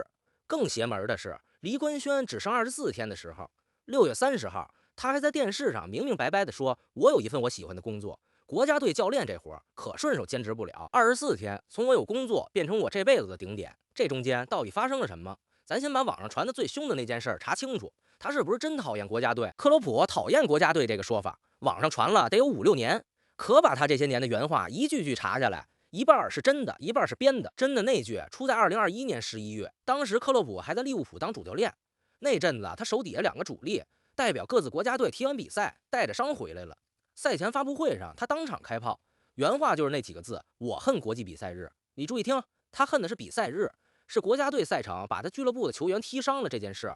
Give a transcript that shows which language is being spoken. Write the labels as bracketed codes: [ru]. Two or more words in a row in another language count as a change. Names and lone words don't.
[zh] 更邪门的是，离官宣只剩24天的时候，6月30号，他還在電視上明明白白的說：“我有一份我喜歡的工作，國家隊教練這活可順手兼職不了。24天，從我有工作變成我這輩子的頂點，這中間到底發生了什麼？咱先把網上傳的最兇的那件事查清楚，他是不是真討厭國家隊？克洛普討厭國家隊這個說法，網上傳了得有5、6年，可把他這些年的原話一句句查下來。” 一半是真的，一半是編的。真的那句出在2021 年11 月，當時克洛普還在利物浦當主教練。那陣子他手底下2個主力代表各自國家隊踢完比賽，帶着傷回來了。賽前發布會上，他當場開炮，原話就是那幾個字：我恨國際比賽日。你注意聽，他恨的是比賽日，是國家隊賽程把他俱樂部的球員踢傷了這件事。